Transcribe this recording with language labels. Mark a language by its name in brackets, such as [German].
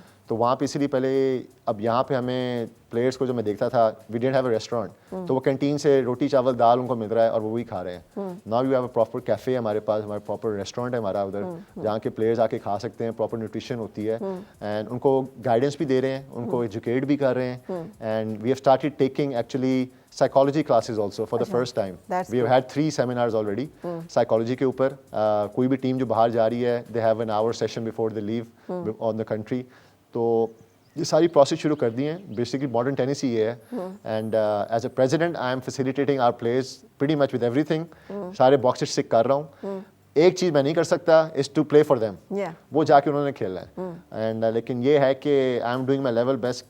[Urdu] تو وہاں پہ اسی لیے پہلے, اب یہاں پہ ہمیں پلیئرس کو جو میں دیکھتا تھا, [English] we didn't have a restaurant, [Urdu] تو وہ کینٹین سے روٹی چاول دال ان کو مل رہا ہے اور وہ وہی کھا رہے ہیں. [English] now you have a proper cafe [Urdu] ہمارے پاس, ہمارا پراپر ریسٹورینٹ ہے ہمارا ادھر, جہاں کے پلیئرز آ کے کھا سکتے ہیں, پراپر نیوٹریشن ہوتی ہے, اینڈ ان کو گائیڈنس بھی دے رہے ہیں, ان کو ایجوکیٹ بھی کر رہے ہیں. [English] And we have started taking actually psychology classes also for the first time. We have had 3 seminars already psychology [Urdu] کے اوپر. کوئی بھی ٹیم جو باہر جا رہی ہے, [English] they have an hour session before they leave on the country. [Urdu] تو یہ ساری پروسیس شروع کر دی ہیں. [English] basically modern tennis [Urdu] ہی یہ ہے. [English] And as a president I am facilitating our players pretty much with everything. [Urdu] سارے باکسز ٹک کر رہا ہوں. ایک چیز میں نہیں کر سکتا [English] is to play for them. [Urdu] وہ جا کے انہوں نے کھیلنا ہے. اینڈ لیکن یہ ہے کہ [English] I am doing my level best.